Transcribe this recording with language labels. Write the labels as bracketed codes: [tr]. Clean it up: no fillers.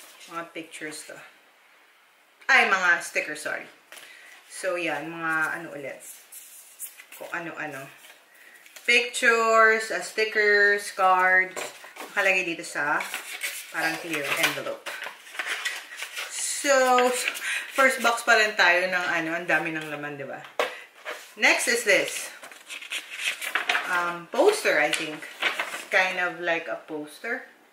[tl] Mga pictures to. Ay, mga stickers, sorry. So, yan. Mga ulit. Kung ano-ano. [en] Pictures, stickers, cards. [tl] Nakalagay dito sa parang clear envelope. So, [en] first box [tl] pa lang tayo ng ang dami ng laman, di ba? [en] Next is this. Poster, I think. It's kind of like a poster.